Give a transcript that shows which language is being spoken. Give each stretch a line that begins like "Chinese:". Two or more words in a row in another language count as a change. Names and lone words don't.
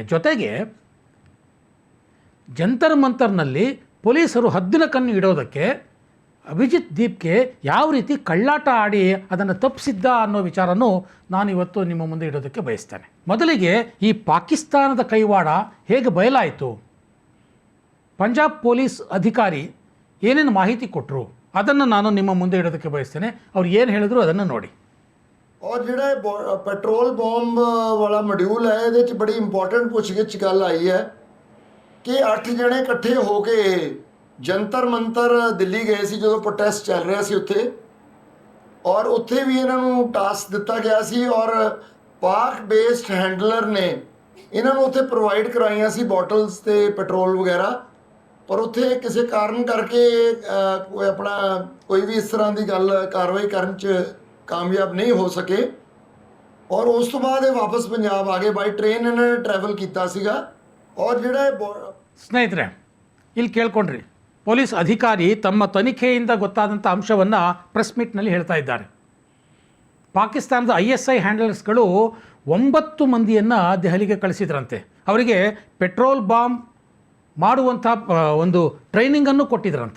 Kannada: ಜೊತೆಗೆ ಜಂತರ್ ಮಂತರ್ನಲ್ಲಿ ಪೊಲೀಸರು ಹದ್ದಿನ ಕಣ್ಣು ಇಡೋದಕ್ಕೆ ಅಭಿಜಿತ್ ದೀಪ್ಗೆ ಯಾವ ರೀತಿ ಕಳ್ಳಾಟ ಆಡಿ ಅದನ್ನು ತಪ್ಪಿಸಿದ್ದ ಅನ್ನೋ ವಿಚಾರನೂ ನಾನಿವತ್ತು ನಿಮ್ಮ ಮುಂದೆ ಇಡೋದಕ್ಕೆ ಬಯಸ್ತೇನೆ. ಮೊದಲಿಗೆ ಈ ಪಾಕಿಸ್ತಾನದ ಕೈವಾಡ ಹೇಗೆ ಬಯಲಾಯಿತು, ಪಂಜಾಬ್ ಪೊಲೀಸ್ ಅಧಿಕಾರಿ ಏನೇನು ಮಾಹಿತಿ ಕೊಟ್ಟರು ಅದನ್ನು ನಾನು ನಿಮ್ಮ ಮುಂದೆ ಇಡೋದಕ್ಕೆ ಬಯಸ್ತೇನೆ. ಅವ್ರು ಏನು ಹೇಳಿದ್ರು ಅದನ್ನು ನೋಡಿ.
Punjabi: और ਜਿਹੜਾ ਪੈਟਰੋਲ ਬੰਬ ਵਾਲਾ ਮੋਡਿਊਲ ਹੈ ਇਹਦੇ ਚ ਬੜੀ ਇੰਪੋਰਟੈਂਟ ਪੁੱਛਗਿੱਛ ਗੱਲ ਆਈ ਹੈ ਕਿ 8 ਜਣੇ ਇਕੱਠੇ ਹੋ ਕੇ ਜੰਤਰ ਮੰਤਰ ਦਿੱਲੀ ਗਏ ਸੀ ਜਦੋਂ ਪ੍ਰੋਟੈਸਟ ਚੱਲ ਰਿਹਾ ਸੀ ਉੱਥੇ, ਔਰ ਉੱਥੇ ਵੀ ਇਹਨਾਂ ਨੂੰ ਟਾਸਕ ਦਿੱਤਾ ਗਿਆ ਸੀ ਔਰ
English: Pak based handler
Punjabi: ਨੇ ਇਹਨਾਂ ਨੂੰ ਉੱਥੇ ਪ੍ਰੋਵਾਈਡ ਕਰਾਈਆਂ ਸੀ ਬੋਟਲਸ ਤੇ ਪੈਟਰੋਲ ਵਗੈਰਾ, ਪਰ ਉੱਥੇ ਕਿਸੇ ਕਾਰਨ ਕਰਕੇ ਕੋਈ ਵੀ ਇਸ ਤਰ੍ਹਾਂ ਦੀ ਗੱਲ ਕਾਰਵਾਈ ਕਰਨ 'ਚ ਕਾਮਯਾਬ ਨਹੀਂ ਹੋ ਸਕੇ ਔਰ ਉਸ ਤੋਂ ਬਾਅਦ ਇਹ ਵਾਪਸ ਪੰਜਾਬ ਆ ਗਏ.
English: by train
Punjabi: ਇਹਨਾਂ ਨੇ ಟ್ರಾವೆಲ್ ਕੀਤਾ ਸੀਗਾ. ਔਰ ਜਿਹੜਾ
Kannada: ಸ್ನೇಹಿತರೆ ಇಲ್ಲಿ ಕೇಳ್ಕೊಂಡ್ರಿ, ಪೊಲೀಸ್ ಅಧಿಕಾರಿ ತಮ್ಮ ತನಿಖೆಯಿಂದ ಗೊತ್ತಾದಂಥ ಅಂಶವನ್ನು ಪ್ರೆಸ್ ಮೀಟ್ನಲ್ಲಿ ಹೇಳ್ತಾ ಇದ್ದಾರೆ. ಪಾಕಿಸ್ತಾನದ ISI ಹ್ಯಾಂಡಲರ್ಸ್ಗಳು 9 ಮಂದಿಯನ್ನು ದೆಹಲಿಗೆ ಕಳಿಸಿದ್ರಂತೆ. ಅವರಿಗೆ ಪೆಟ್ರೋಲ್ ಬಾಂಬ್ ಮಾಡುವಂಥ ಒಂದು ಟ್ರೈನಿಂಗನ್ನು ಕೊಟ್ಟಿದ್ರಂತೆ.